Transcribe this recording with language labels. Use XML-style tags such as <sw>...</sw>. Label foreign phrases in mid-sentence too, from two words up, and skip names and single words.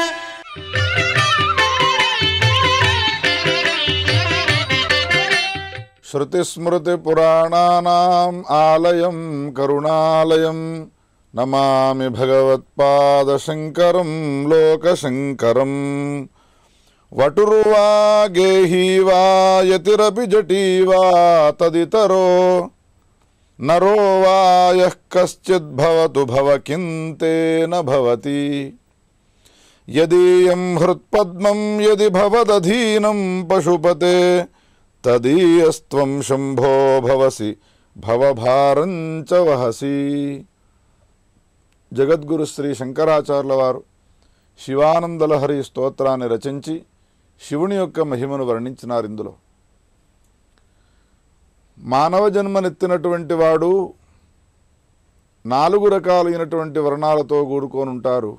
<sa>श्रुतिस्मृतिपुराणानाम् आलयं करुणालयं नमामि भगवत्पादशङ्करं लोकशङ्करम् वटुर्वा गेही वा यतिरपि जटी वा तदितरो नरो वा यः कश्चिद्भवतु भवकिन्तेन भवति यदीयं हृत्पद्मं यदि भवदधीनं पशुपते तदीयस्त्वं शंभो भवसि भवभारं च वहसि।</sa> <te>జగద్గురు శ్రీ శంకరాచార్యుల వారు శివానందలహరి స్తోత్రాన్ని రచించి శివుని యొక్క మహిమను వర్ణించినారు. ఇందులో మానవ జన్మనెత్తినటువంటి వాడు 4 రకాలైనటువంటి వర్ణాలతో కూడుకొనుంటారు.</te>